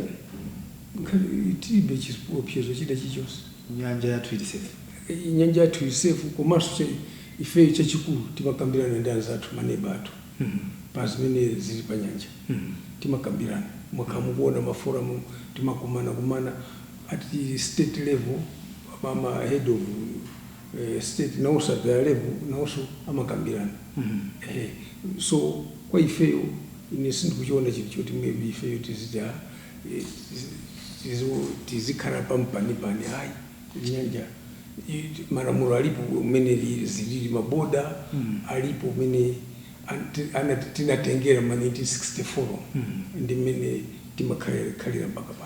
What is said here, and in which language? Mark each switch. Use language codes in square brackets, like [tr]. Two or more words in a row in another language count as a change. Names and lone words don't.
[ny] tilibe chiopsezo chida chichonse nyanja yathu ili safe nyanja yathu ili safe komanso ifeyo chachikulu timakambirana ndi anzathu maneba athu pa zimene zili pa nyanja timakambirana mwakamukuona maforamu timakumana [en] at the state level [ny] mama [en] head of state [ny] na also [en] at the level [ny] na also amakambirana so kwa ifeyo inesindu kuchiona chili choti maybe ifeyo tizikhala pampani hayi nyanja malamulo alipo umene zilili maboda alipo umene tinatengera ma 1964 ndi mmene timakhalira mpaka pano